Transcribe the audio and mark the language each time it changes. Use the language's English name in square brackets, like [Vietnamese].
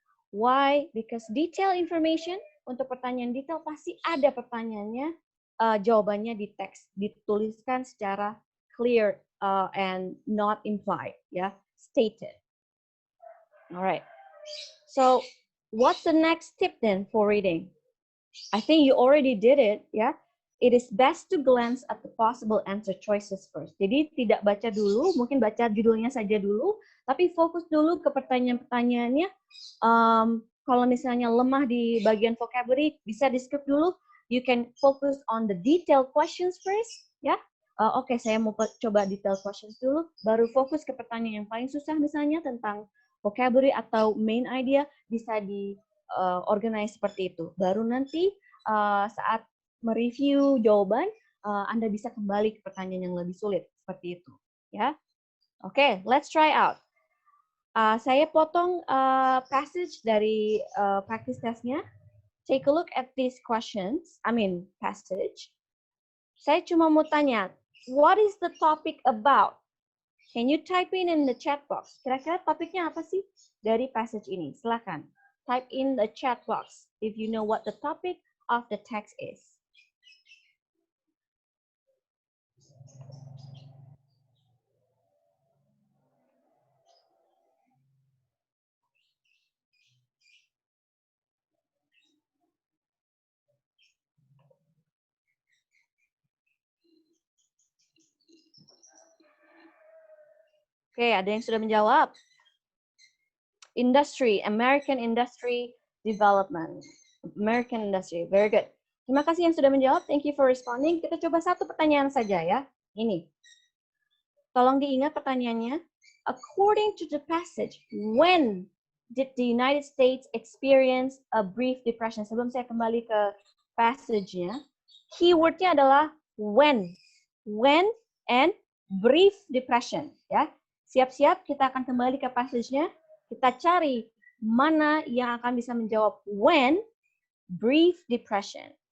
[English] Why? Because detail information, [Indonesian] untuk pertanyaan detail pasti ada pertanyaannya, jawabannya di teks, dituliskan secara [English] clear and not implied, [Indonesian] ya, stated. All right. [English] So, what's the next tip then for reading? I think you already did it, ya. It is best to glance at the possible answer choices first. [Indonesian] Jadi tidak baca dulu, mungkin baca judulnya saja dulu, tapi fokus dulu ke pertanyaan-pertanyaannya. Kalau misalnya lemah di bagian vocabulary, bisa di-skip dulu. [English] You can focus on the detailed questions first, ya. [Indonesian] Oke, saya mau coba detailed questions dulu, baru fokus ke pertanyaan yang paling susah misalnya tentang vocabulary atau main idea, bisa di-organize seperti itu. Baru nanti saat mereview jawaban, Anda bisa kembali ke pertanyaan yang lebih sulit, seperti itu. Ya, oke, [English] let's try out. [Indonesian] Saya potong passage dari practice testnya. [English] Take a look at these questions, passage. [Indonesian] Saya cuma mau tanya, [English] what is the topic about? Can you type in the chat box? [Indonesian] Kira-kira topiknya apa sih dari passage ini? Silakan. [English] type in the chat box if you know what the topic of the text is. [Indonesian] Oke, ada yang sudah menjawab. [English] Industry, American Industry Development. American Industry, very good. [Indonesian] Terima kasih yang sudah menjawab, [English] thank you for responding. [Indonesian] Kita coba satu pertanyaan saja ya. Ini. Tolong diingat pertanyaannya. [English] According to the passage, when did the United States experience a brief depression? [Indonesian] Sebelum saya kembali ke passage-nya, keyword-nya adalah when. [English] When and brief depression. Ya. [Indonesian] Siap-siap, kita akan kembali ke passage-nya. Kita cari mana yang akan bisa menjawab when, brief depression.